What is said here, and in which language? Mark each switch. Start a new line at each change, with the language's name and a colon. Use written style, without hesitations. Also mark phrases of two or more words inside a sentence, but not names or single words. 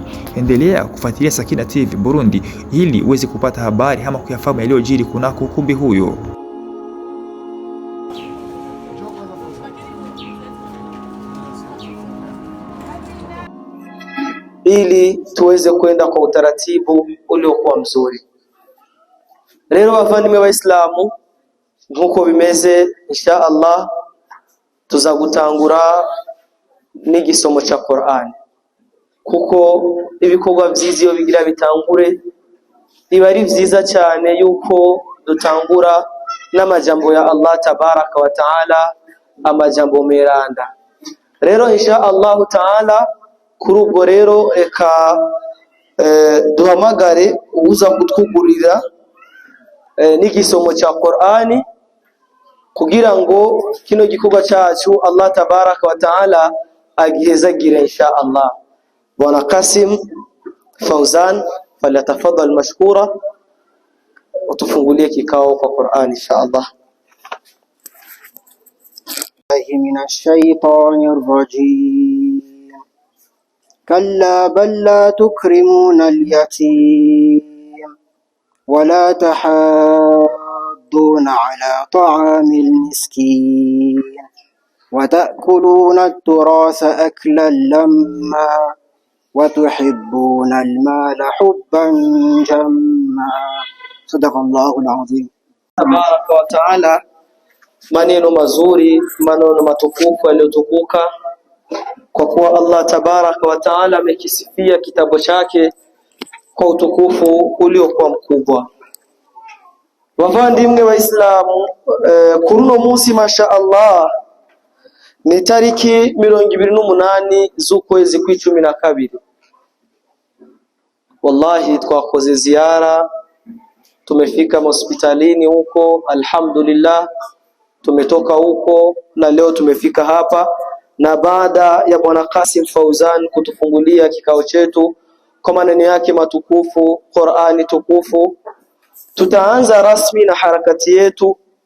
Swahili: Endelea kufuatilia Sakina TV Burundi ili uweze kupata habari ama kuyafahamu yaliyojiri kunako ukumbi huyo. Ili tuweze kwenda kwa utaratibu uliokuwa mzuri.
Rundi: Rero bavandimwe b'Islamu, nkuko bimeze
Arabic: إن شاء الله
Rundi: tuza gutangura n'igisomo cha Qur'an, kuko ibikorwa vyiza iyo bigira bitangure biba ari vyiza cyane yuko dutangura n'amajambo ya
Arabic: الله تبارك وتعالى,
Rundi: amajambo meranda. Rero
Arabic: إن شاء الله تعالى
Rundi: kuri ubwo rero reka duhamagare uza kutwugurira n'igisomo cha Qur'ani kugira ngo kino gikorwa cyacu
Arabic: الله تبارك وتعالى
Rundi: agihezagire
Arabic: إن شاء الله.
Swahili: Bwana Kasim Fauzan
Arabic: فليتفضل مشكورا,
Swahili: utufungulie kikao kwa Qur'ani
Arabic: إن شاء الله. من الشيطان الرجيم. كلا بل لا تكرمون اليتيم ولا تحاضون على طعام المسكين وتأكلون التراث أكلا لما وتحبون المال حبا جما. صدق الله العظيم. تبارك وتعالى
Swahili: maneno mazuri, maneno matukufu yaliyotukuka, kwa kuwa
Arabic: الله تبارك وتعالى
Swahili: amekisifia kitabu chake kwa utukufu uliokuwa mkubwa. Wavandimwe wa Islamu,
Rundi: kuruno munsi
Arabic: ما شاء الله
Rundi: ni tariki 28 z'ukwezi kw'icumi na kabiri.
Swahili: Wallahi twakoze ziara, tumefika hospitalini huko, alhamdulillah tumetoka huko na leo tumefika hapa. Na baada ya Bwana Kasim Fauzan kutufungulia kikao chetu kwa maneno yake matukufu, Qur'ani tukufu, tutaanza rasmi na harakati yetu.